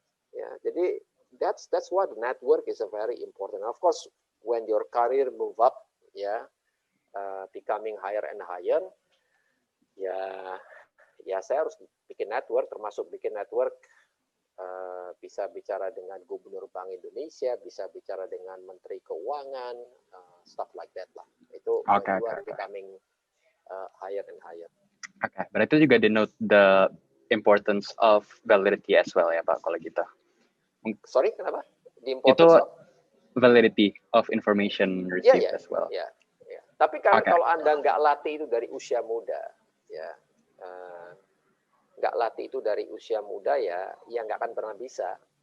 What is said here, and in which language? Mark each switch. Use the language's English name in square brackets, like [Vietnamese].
[Indonesian] Ya, jadi [English] that's why the network is a very important. Of course, when your career move up, ya, becoming higher and higher, [Indonesian] ya saya harus bikin network, [English] termasuk bikin network. [Indonesian] Bisa bicara dengan Gubernur Bank Indonesia, bisa bicara dengan Menteri Keuangan, [English] stuff like that [Indonesian] lah. [English] Itu becoming higher and higher. [Indonesian] Oke, berarti juga [English] denote the importance of validity as well [Indonesian] ya Pak, kalau gitu. [English] Sorry, [Indonesian] kenapa? [English] The importance of validity of information received as well. [Indonesian] Ya. Tapi kalau Anda nggak latih itu dari usia muda, ya. Nggak latih itu dari usia muda ya nggak akan pernah bisa.